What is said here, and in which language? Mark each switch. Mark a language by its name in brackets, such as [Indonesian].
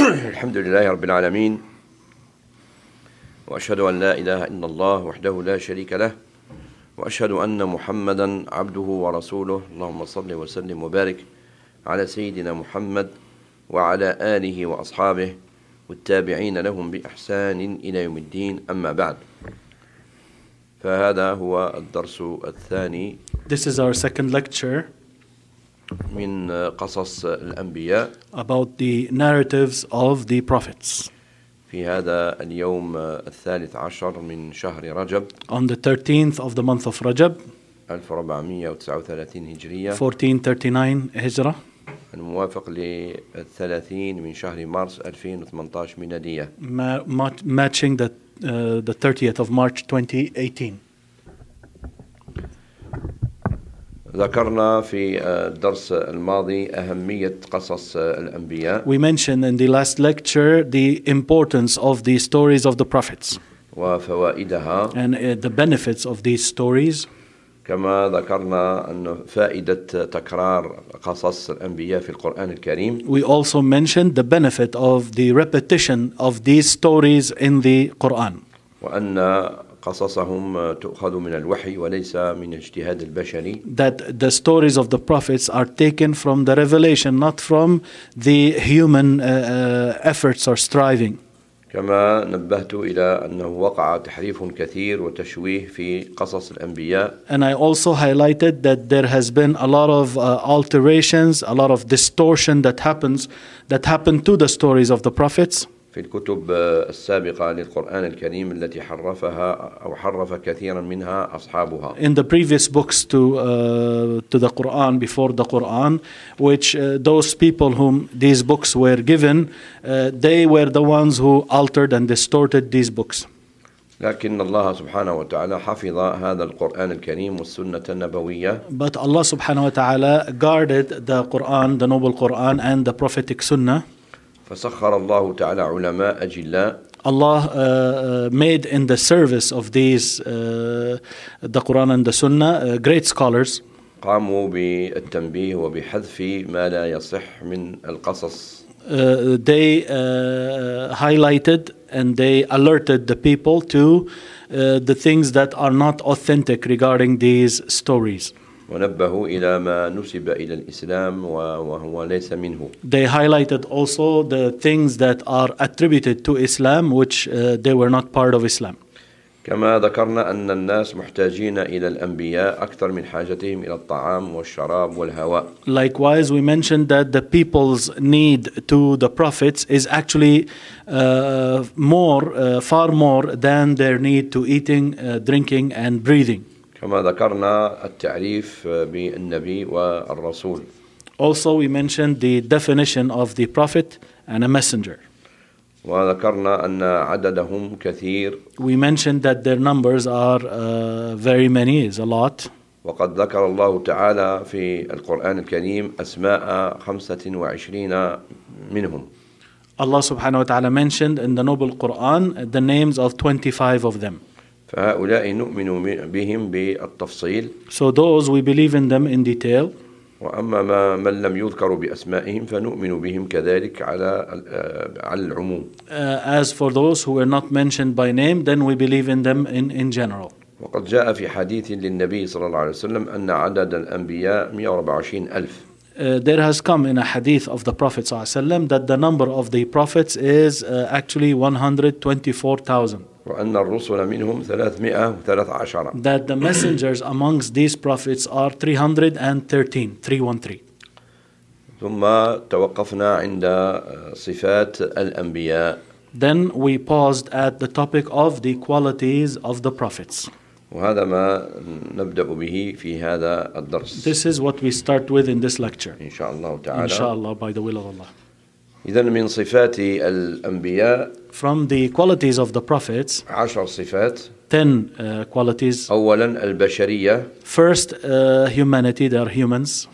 [Arabic] الحمد لله رب العالمين، وأشهد أن لا إله إلا الله وحده لا شريك له، وأشهد أن محمدا عبده ورسوله. اللهم صل وسلم وبارك على سيدنا محمد وعلى آله وأصحابه والتابعين لهم بإحسان إلى يوم الدين، أما بعد، فهذا هو الدرس الثاني. [English] This is our second lecture. [Arabic] من قصص الأنبياء. [English] About the narratives of the prophets. [Arabic] في هذا اليوم الثالث عشر من شهر رجب. [English] On the 13th of the month of Rajab. [Arabic] 1439 هجرية. 1439 هجرة. الموافق للثلاثين من شهر مارس 2018 ميلادية. [English] Matching the 30th of March 2018. [Arabic] ذكرنا في الدرس الماضي أهمية قصص الأنبياء. [English] We mentioned in the last lecture the importance of the stories of the prophets. [Arabic] وفوائدها. [English] And the benefits of these stories. [Arabic] كما ذكرنا أن فائدة تكرار قصص الأنبياء في القرآن الكريم. [English] We also mentioned the benefit of the repetition of these stories in the Quran. [Arabic] وأن قصصهم تؤخذ من الوحي وليس من اجتهاد البشري. [English] That the stories of the prophets are taken from the revelation, not from the human efforts or striving. [Arabic] كما نبهت إلى أنه وقع تحريف كثير وتشويه في قصص الأنبياء. [English] And I also highlighted that there has been a lot of alterations, a lot of distortion that happened to the stories of the prophets. [Arabic] في الكتب السابقة للقرآن الكريم التي حرفها أو حرف كثيرا منها أصحابها. [English] In the previous books to the Quran, before the Quran, which those people whom these books were given, they were the ones who altered and distorted these books. [Arabic] لكن الله سبحانه وتعالى حفظ هذا القرآن الكريم والسنة النبوية. [English] But Allah [Arabic] سبحانه وتعالى [English] guarded the Quran, the noble Quran, and the prophetic Sunnah. [Arabic] فسخر الله تعالى علماء أجلاء. [English] Allah made in the service of these the Quran and the Sunnah great scholars. [Arabic] قاموا بالتنبيه وبحذف ما لا يصح من القصص. [English] They highlighted and they alerted the people to the things that are not authentic regarding these stories. [Arabic] ونبهوا إلى ما نسب إلى الإسلام وهو ليس منه. [English] They highlighted also the things that are attributed to Islam, which they were not part of Islam. [Arabic] كما ذكرنا أن الناس محتاجين إلى الأنبياء أكثر من حاجتهم إلى الطعام والشراب والهواء. [English] Likewise, we mentioned that the people's need to the prophets is actually far more than their need to eating, drinking, and breathing. [Arabic] كما ذكرنا التعريف بالنبي والرسول. [English] Also we mentioned the definition of the prophet and a messenger. [Arabic] وذكرنا أن عددهم كثير. [English] We mentioned that their numbers are very many, is a lot. [Arabic] وقد ذكر الله تعالى في القرآن الكريم أسماء 25 منهم. [English] Allah [Arabic] سبحانه وتعالى [English] mentioned in the noble Quran the names of 25 of them. [Arabic] فهؤلاء نؤمن بهم بالتفصيل. [English] So those we believe in them in detail. [Arabic] وأما من لم يذكر بأسمائهم فنؤمن بهم كذلك على العموم. [English] As for those who were not mentioned by name, then we believe in them in general. [Arabic] وقد جاء في حديث للنبي صلى الله عليه وسلم أن عدد الأنبياء 124,000. [English] There has come in a hadith of the Prophet [Arabic] صلى الله عليه وسلم [English] that the number of the prophets is actually 124,000. [Arabic] وأن الرسل منهم 313. [English] That the messengers amongst these prophets are 313. [Arabic] ثم توقفنا عند صفات الأنبياء. [English] Then we paused at the topic of the qualities of the prophets. [Arabic] وهذا ما نبدأ به في هذا الدرس. [English] This is what we start with in this lecture. [Arabic] إن شاء الله تعالى. إن شاء الله [English] by the will of Allah. [Arabic] إذن من صفات الأنبياء. [English] From the qualities of the prophets. [Arabic] 10 صفات. [English] 10 qualities. [Arabic] أولا البشرية. [English] First humanity, they are humans.